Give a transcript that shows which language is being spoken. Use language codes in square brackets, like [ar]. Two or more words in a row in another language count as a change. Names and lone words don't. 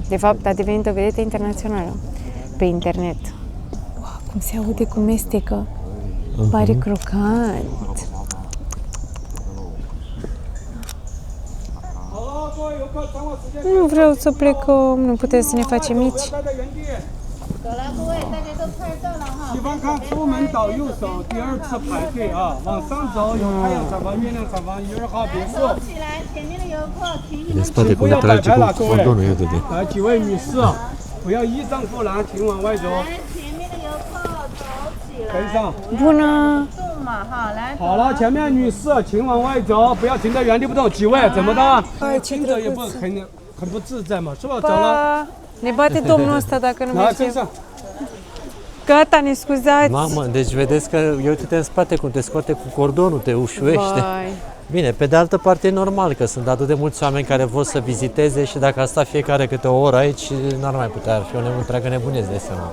[ro] De fapt, a devenit o vedetă internațională pe internet. Wow, cum se aude cum mestecă. Pare crocant. Nu vreau să plecăm, nu putem să ne facem mici. [zh] 西方看出门倒右手，第二次排队啊，往上走有太阳厂房、月亮厂房、1、2号别墅。起来，前面的游客，请你 [ro] De spate cum le trage cu cordonul, iată de. [zh] 来，几位女士，不要依仗不拦，请往外走。来，前面的游客走起来，跟上。 [ro] Bună! [zh] 动嘛哈，来。好了，前面女士，请往外走，不要停在原地不动。几位，怎么的？听着也不很不自在嘛，是吧？走了， [ro] Pa! Ne bate domnul ăsta dacă nu [zh] 来跟 [ro] mergem. [zh] 上。 [ro] Gata, ne scuzați! Mamă, deci vedeți că, eu uite-te în spate cum te scoate cu cordonul, te ușuiește. Vai. Bine, pe de altă parte e normal că sunt atât de mulți oameni care vor să viziteze și dacă asta fiecare câte o oră aici, n-ar mai putea, ar fi o întreagă nebunie, îți dai seama.